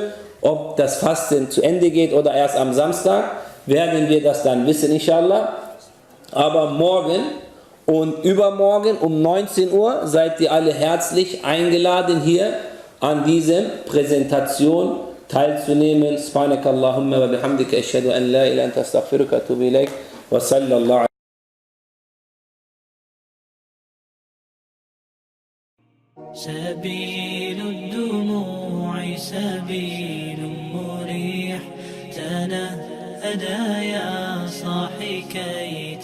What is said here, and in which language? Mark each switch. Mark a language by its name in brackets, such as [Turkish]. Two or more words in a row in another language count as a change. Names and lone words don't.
[German] Ob das Fasten zu Ende geht oder erst am Samstag, werden wir das dann wissen, inshallah. Aber morgen und übermorgen um 19 Uhr seid ihr alle herzlich eingeladen, hier an dieser Präsentation teilzunehmen. [Arabic] سبحانك اللهم وبحمدك أشهد أن لا إله إلا أنت أستغفرك وأتوب إليك وصلى الله. سبيل الدموع سبيل مريح تنهدى يا صاحي كي